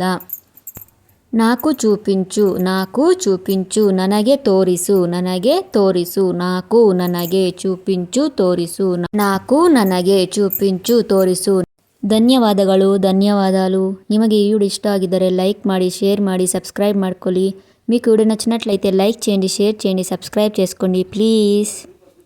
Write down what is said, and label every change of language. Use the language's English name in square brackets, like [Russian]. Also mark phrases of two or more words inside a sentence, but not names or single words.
[Telugu] నాకు చూపించు. [Kannada] ನನಗೆ ತೋರಿಸು. ನನಗೆ చూపించు ತೋರಿಸು. ధన్యవాదాలు. ನಿಮಗೆ ಈ ವಿಡಿಯೋ ಇಷ್ಟ ಆಗಿದ್ದರೆ ಲೈಕ್ ಮಾಡಿ, షేర్ ಮಾಡಿ, సబ్స్క్రైబ్ ಮಾಡ್ಕೊಳ್ಳಿ. [Telugu] మీకు వీడియో నచ్చినట్లయితే లైక్ చేయండి, షేర్ చేయండి, సబ్స్క్రైబ్ చేసుకోండి ప్లీజ్.